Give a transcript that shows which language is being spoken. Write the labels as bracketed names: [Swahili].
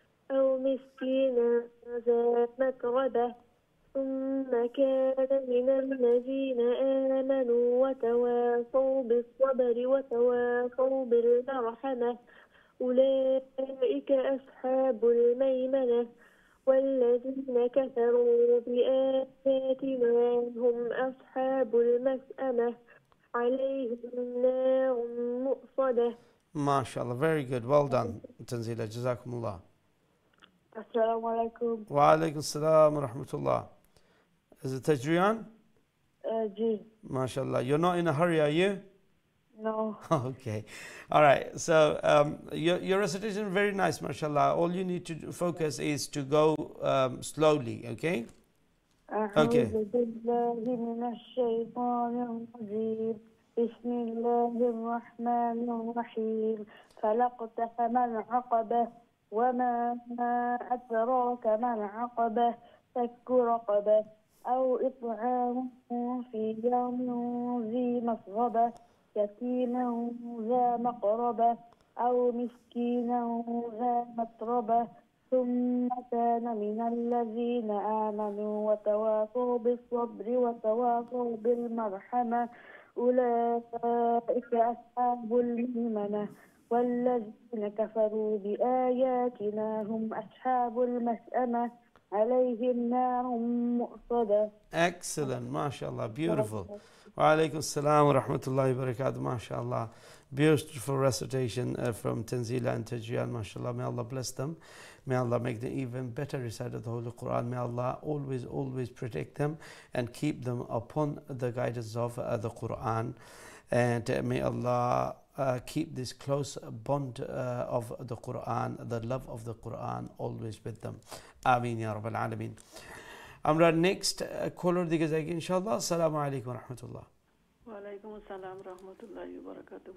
[Arabic] أو مسكينا ذا متربة ثم كان من الذين آمنوا وتواصوا بالصبر وتواصوا بالمرحمة أولئك أصحاب الميمنة والذين كفروا بآياتنا هم أصحاب المشأمة عليهم نار مؤصدة. [English] mashallah very good well done Tanzila jazakumullah [Arabic] السلام عليكم. [English] wa alaykum assalam wa rahmatullah is it Tajriyan جي. mashallah you're not in a hurry are you No. okay all right so your recitation is very nice mashallah all you need to focus is to go slowly okay Okay. [Arabic] أعوذ بالله من الشيطان الرجيم. بسم الله الرحمن الرحيم. فلاقتحم العقبة وما أدراك ما العقبة فك رقبة أو إطعام في يوم ذي مسغبة يتيما ذا مقربة أو مسكينا ذا متربة ثم كان من الذين آمنوا وتواصوا بالصبر وتواصوا بالمرحمة أولئك أصحاب الميمنة والذين كفروا بآياتنا هم أصحاب المشأمة عليهم نار مؤصدة. [English] excellent mashallah beautiful wa alaykum assalam wa rahmatullahi wa barakatuh mashallah beautiful recitation from Tanzila and Tajriyan mashallah may Allah bless them may Allah make them even better recite of the Holy Quran may Allah always protect them and keep them upon the guidance of the Quran and may Allah keep this close bond of the Quran the love of the Quran always with them Ameen ya Rabbal Alameen [Bangla] আমরা next কলার দিকে যাই ইনশাআল্লাহ আসসালামু আলাইকুম রাহমাতুল্লাহ ওয়ালাইকুম আসসালাম রহমতুল্লাহি ওয়া বারাকাতুহু।